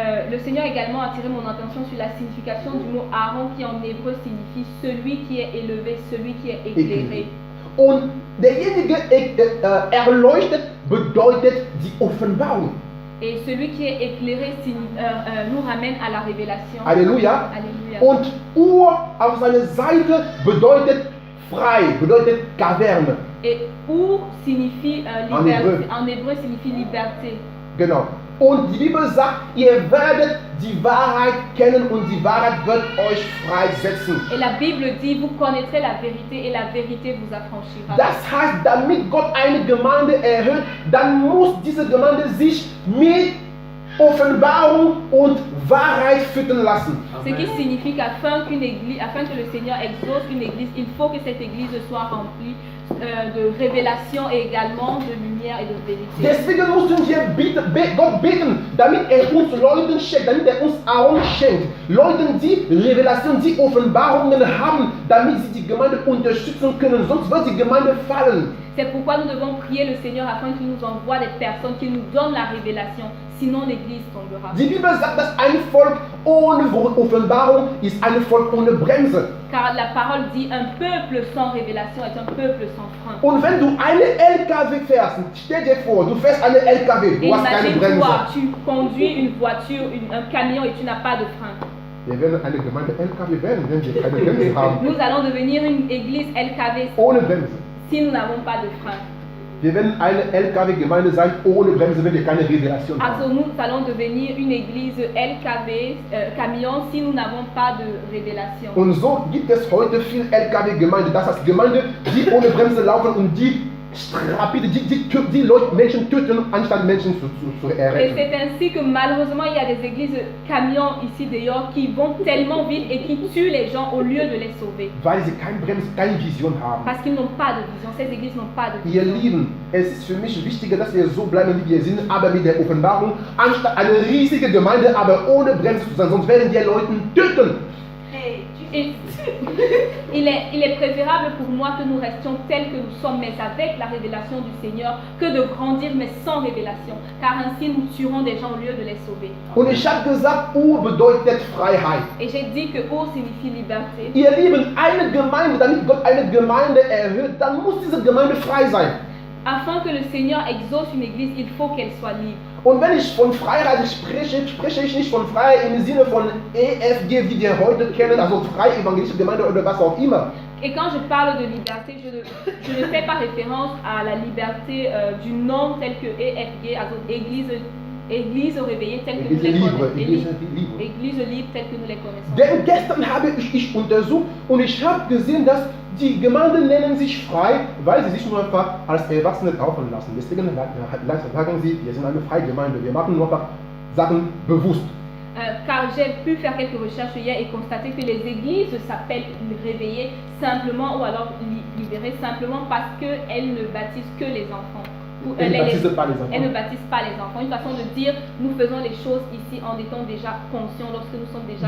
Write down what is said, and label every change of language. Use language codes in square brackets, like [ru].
[fr] Le Seigneur a également attiré mon attention sur la signification du mot Aaron qui en hébreu signifie celui qui est élevé, celui qui est éclairé. [de] Und derjenige erleuchtet bedeutet die Offenbarung. [fr] Et celui qui est éclairé nous ramène à la révélation. Alléluia. Alléluia. [de] Und Ur auf seiner Seite bedeutet frei, bedeutet Kaverne. [fr] Et Ur signifie liberté. En hébreu signifie liberté. [de] Genau. Und die Bibel sagt, ihr werdet die Wahrheit kennen und die Wahrheit wird euch freisetzen. [fr] Et la Bible dit, vous connaîtrez la vérité et la vérité vous affranchira. [de] Das heißt, damit Gott eine Gemeinde erhöht, dann muss diese Gemeinde sich mit Offenbarung und Wahrheit füttern lassen. [fr] Ce qui signifie qu'afin que le Seigneur exauce une église, il faut que cette église soit remplie de révélation et également de lumière et de vérité. [de] Deswegen müssen wir Gott beten, damit uns Leute schenkt, damit uns Aaron schenkt. Leute, die Revelation, die Offenbarungen haben, damit sie die Gemeinde unterstützen können, sonst wird die Gemeinde fallen. [fr] C'est pourquoi nous devons prier le Seigneur afin qu'il nous envoie des personnes qui nous donnent la révélation, sinon l'église tombera. [de] Die Bibel sagt, dass ein Volk ohne Offenbarung ist ein Volk ohne Bremse. [fr] Car la parole dit un peuple sans révélation est un peuple sans frein. [de] Und wenn du eine LKW fährst, stell dir vor, du fährst eine LKW, du hast keine Bremse. [fr] Imagine-toi, tu conduis une voiture, un camion et tu n'as pas de frein. [de] Wir werden eine Gemeinde LKW werden, wenn wir keine Bremse haben. [fr] Nous allons devenir une église LKV [de] Ohne Bremse. [fr] si nous n'avons pas de frein. [de] Wir werden eine LKW-Gemeinde sein, ohne Bremse, wenn wir keine Revelation Also haben. [fr] nous allons devenir une église LKV, camion, si nous n'avons pas de révélation. [de] Und so gibt es heute viel LKW-Gemeinde. Das heißt Gemeinde, die ohne Bremse laufen und die rapide, die Leute, Menschen töten, anstatt Menschen zu [fr] Et [de] erretten. [fr] c'est ainsi que malheureusement il y a des églises camions ici dehors qui vont tellement vite et qui tuent les gens au lieu de les sauver. [de] Weil sie keine Bremse, keine Vision haben. [fr] Parce qu'ils n'ont pas de vision, ces églises n'ont pas de [de] Ihr [fr] vision. [de] Lieben, es ist für mich wichtiger, dass wir so bleiben, wie wir sind, aber mit der Offenbarung, anstatt eine riesige Gemeinde, aber ohne Bremse zu sein, sonst werden die Leute töten. [fr] Et il est préférable pour moi que nous restions tels que nous sommes, mais avec la révélation du Seigneur, que de grandir, mais sans révélation. Car ainsi nous tuerons des gens au lieu de les sauver. [de] Und ich habe gesagt, bedeutet Freiheit. [fr] Et j'ai dit que Ur signifie liberté. [de] Ihr Lieben, eine Gemeinde, damit Gott eine Gemeinde erhöht, dann muss diese Gemeinde frei sein. [fr] Afin que le Seigneur exauce une église, il faut qu'elle soit libre. [de] Und wenn ich von Freiheit spreche, spreche ich nicht von Freiheit im Sinne von EFG, wie wir heute kennen, also Freie Evangelische Gemeinde oder was auch immer. [fr] Et quand je parle de liberté, je ne fais pas référence à la liberté du nom tel que EFG, also Église réveillée telle que nous les connaissons. Église libre telle que nous les connaissons. [de] Denn gestern habe ich untersucht und ich habe gesehen, dass die Gemeinden nennen sich frei, weil sie sich nur einfach als Erwachsene taufen lassen. Deswegen sagen sie, wir sind eine freie Gemeinde, wir machen nur einfach Sachen bewusst. [fr] Car j'ai pu faire quelques recherches hier et constater que les églises s'appellent réveillées simplement ou alors libérées simplement parce qu'elles ne baptisent que les enfants. Elles ne baptisent pas les enfants. Elles ne baptisent pas les enfants. Une façon de dire, nous faisons les choses ici en étant déjà conscients lorsque nous sommes déjà